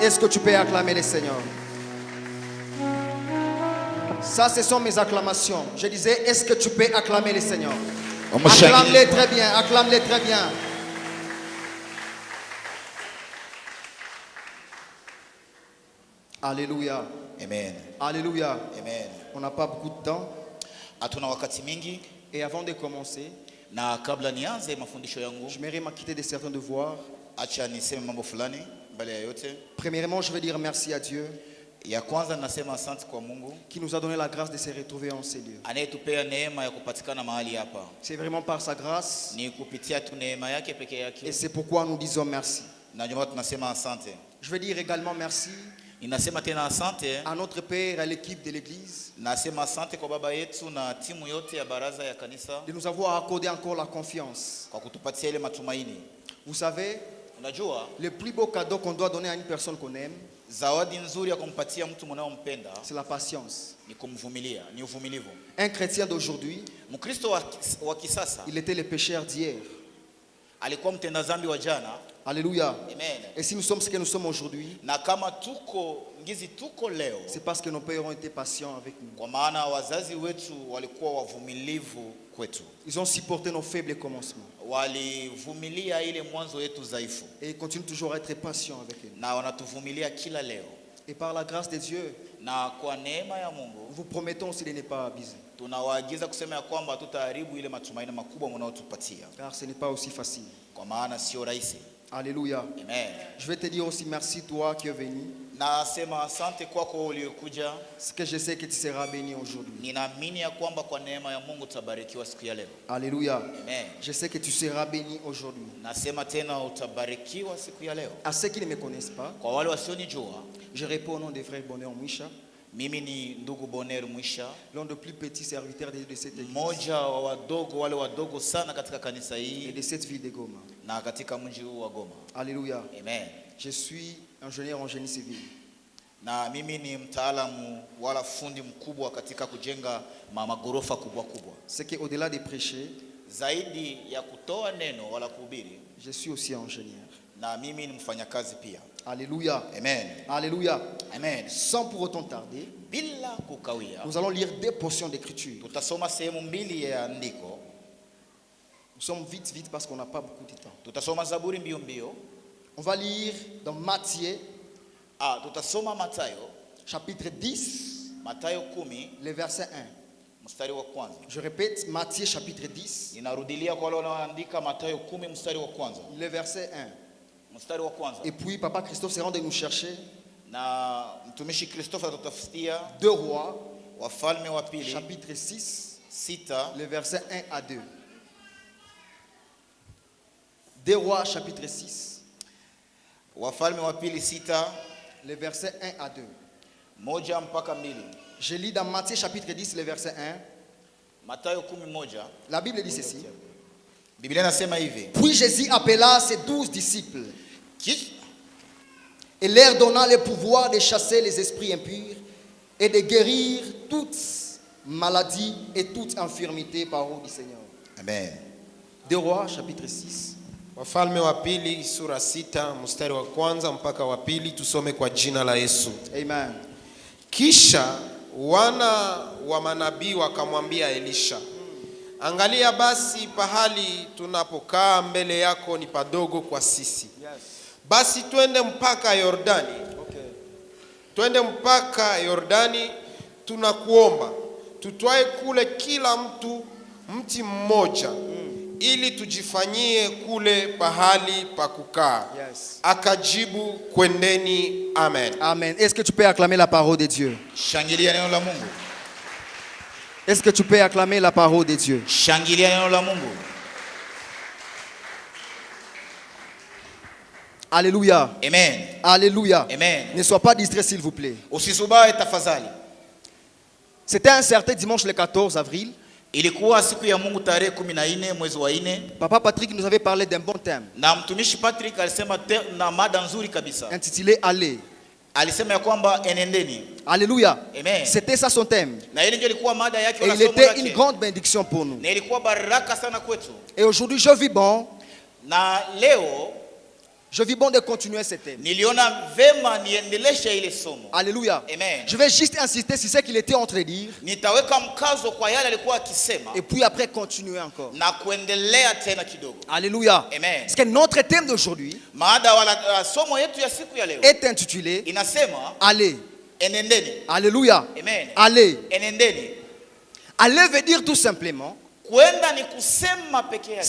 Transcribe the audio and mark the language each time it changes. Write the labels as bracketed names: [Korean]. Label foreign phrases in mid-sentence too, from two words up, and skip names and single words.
[French] Est-ce que tu peux acclamer le Seigneur? Ça, ce sont mes acclamations. Je disais, est-ce que tu peux acclamer le Seigneur? Acclame-les très bien, acclame-les très bien. Alléluia. Amen. Alléluia. Amen. On n'a pas beaucoup de temps. [Swahili] Hatuna wakati mingi, [French] Et avant de commencer, [Swahili] na kabla nianze mafundisho yangu, [French] j'aimerais m'acquitter de certains devoirs. [Swahili] acha niseme mambo fulani mbele ya yote. [French] Premièrement, je veux dire merci à Dieu [Swahili] Ya kwanza nasema asante kwa Mungu [French] qui nous a donné la grâce de se retrouver en ces lieux. [Swahili] anayetupea neema ya kupatikana mahali hapa. [French] C'est vraiment par sa grâce [Swahili] Ni kupitia tu neema yake peke [French] et [Swahili] yake, [French] c'est pourquoi nous disons merci. [Swahili] na ndio maana tunasema asante. [French] Je veux dire également merci [Swahili] Ninasema tena asante, [French] à notre Père, à l'équipe de l'Église, [Swahili] nasema asante kwa baba yetu na timu yote ya baraza ya kanisa [French] de nous avoir accordé encore la confiance. [Swahili] kwa kutupatia ile matumaini. [French] Vous savez, [Swahili] Unajua, [French] le plus beau cadeau qu'on doit donner à une personne qu'on aime, [Swahili] zawadi nzuri ya kumpatia mtu mnaompenda [French] c'est la patience. [Swahili] ni kumvumilia, ni uvumilivu. [French] Un chrétien d'aujourd'hui, [Swahili] Mkristo wa kisasa [French] il était le pécheur d'hier. [Swahili] alikuwa mtenda dhambi wa jana. [French] Alléluia. Amen. Et si nous sommes ce que nous sommes aujourd'hui, [Swahili] Na kama tuko leo, [French] c'est parce que nos pères ont été patients avec nous. [Swahili] kwa maana wazazi wetu walikuwa wavumilivu kwetu, [French] Ils ont supporté nos faibles commencements. [Swahili] walivumilia ile mwanzo yetu dhaifu, [French] Et ils continuent toujours à être patients avec nous. [Swahili] na wanatuvumilia kila leo. [French] Et par la grâce de Dieu, [Swahili] Na kwa neema ya [French] nous [Swahili] Mungu [French] vous promettons aussi de ne pas abuser. [Swahili] tunawaagiza kusema ya kwamba tutaharibu ile matumaini makubwa mnayotupatia, [French] Car ce n'est pas aussi facile. [Swahili] kwa maana sio rahisi. [French] Alléluia. Amen. Je vais te dire aussi merci toi qui es venu. [Swahili] Nasema asante kwako uliokuja. [French] Ce que je sais que tu seras béni aujourd'hui. [Swahili] Ninaamini ya kwamba kwa neema ya Mungu tutabarikiwa siku ya leo. [French] Alléluia. Amen. Je sais que tu seras béni aujourd'hui. [Swahili] Nasema tena utabarikiwa siku ya leo. [French] À ceux qui ne me connaissent pas, [Swahili] Kwa wale wasionijua, [French] je réponds au nom de frère Bonheur Mouisha, [Swahili] mimi ni ndugu Bonheur Mwisha, [French] l'un des plus petits serviteurs de cette église [Swahili] mmoja wa wadogo, wale wadogo sana katika kanisa [French] et [Swahili] hii [French] de cette ville de Goma. [Swahili] na katika mji huu wa Goma. [French] Alléluia. Amen. Je suis ingénieur en génie civil. [Swahili] Na mimi ni mtaalamu wala fundi mkubwa katika kujenga magorofa kubwa kubwa. [French] C'est qu'au-delà de prêcher, [Swahili] Zaidi ya kutoa neno wala kuhubiri, [French] je suis aussi ingénieur. [Swahili] na mimi ni mfanyakazi pia. [French] Alléluia. Amen. Alléluia. Amen. Sans pour autant tarder, [Swahili] Bila kukawia, [French] nous allons lire deux portions d'écriture. [Swahili] tutasoma sehemu mbili ya andiko. [French] Nous sommes vite parce qu'on n'a pas beaucoup de temps. [Swahili] Tutasoma Zaburi mbio mbio. [French] On va lire dans Matthieu, [Swahili] Tutasoma Mathayo, [French] chapitre 10, [Swahili] Mathayo 10, [French] le verset 1. [Swahili] mstari wa kwanza. [French] Je répète, Matthieu chapitre 10, [Swahili] Ninarudilia kwa wale wanaoandika, Mathayo 10 mstari wa kwanza. [French] le verset 1. [Swahili] Mstari wa kwanza. [French] Et puis, Papa Christophe sera de nous chercher [Swahili] Na mtumishi Kristofa atatafutia [French] 2 Rois, [Swahili] Wafalme wa pili [French] chapitre 6, [Swahili] 6, [French] le verset 1 à 2. 2 Rois, chapitre 6, [Swahili] Wafalme wa pili 6, [French] le verset 1 à 2. [Swahili] 1 mpaka 2. [French] Je lis dans Matthieu chapitre 10, le verset 1. [Swahili] Mathayo 10:1. [French] La Bible dit ceci. [Swahili] Biblia inasema hivi: [French] Puis Jésus appela ses 12 disciples et leur donna le pouvoir de chasser les esprits impurs et de guérir toute maladie et toute infirmité par ordre du Seigneur. Amen. 2 Rois chapitre 6, [Swahili] Wafalme wa pili sura 6 mstari wa kwanza mpaka wa pili, tusome kwa jina la Yesu. Amen. Kisha wana wa manabii wakamwambia Elisha, angalia basi pahali tunapokaa mbele yako ni padogo kwa sisi. Yes. Basi twende mpaka Yordani. Okay. Twende mpaka Yordani, tunakuomba tutwae kule kila mtu mti mmoja, ili tujifanyie kule pahali pa kukaa. Yes. Akajibu, kwendeni. Amen. Amen. [French] Est-ce que tu peux acclamer la parole de Dieu? [Swahili] Shangilia neno la Mungu. [French] Est-ce que tu peux acclamer la parole de Dieu? [Swahili] Shangilia neno la Mungu. [French] Alléluia. Amen. Alléluia. Amen. Ne sois pas distrait, s'il vous plaît. [Swahili] Usisubae tafadhali. [French] C'était un certain dimanche le 14 avril. [Swahili] Ilikuwa siku ya Mungu tarehe 14 mwezi wa 4. [French] Papa Patrick nous avait parlé d'un bon thème [Swahili] Na mtumishi Patrick alisema na mada nzuri kabisa. [French] intitulé Aller. [Swahili] Alisema ya kwamba enendeni. [French] Alléluia. Amen. C'était ça son thème. [Swahili] Na ile ndio ilikuwa mada yake [French] Et [Swahili] wala [French] il [Swahili] somo [French] était une [Swahili] lake. [French] grande bénédiction pour nous. [Swahili] Na ilikuwa baraka sana kwetu. [French] Et aujourd'hui, je vis bon de continuer ce thème. [Swahili] Niliona vema niendeleshe ile somo. [French] Alléluia. Amen. Je vais juste insister sur ce qu'il était en train de dire. [Swahili] Nitaweka mkazo kwa yale alikuwa akisema [French] Et puis après, continuer encore. [Swahili] na kuendelea tena kidogo. [French] Alléluia. Amen. Parce que notre thème d'aujourd'hui [Swahili] Maada wala somo yetu ya siku ya leo [French] est intitulé [Swahili] inasema [French] Aller. [Swahili] enendeni. [French] Alléluia. Amen. Aller. [Swahili] Enendeni. [French] Aller veut dire tout simplement [Swahili] Kwenda ni kusema peke yake.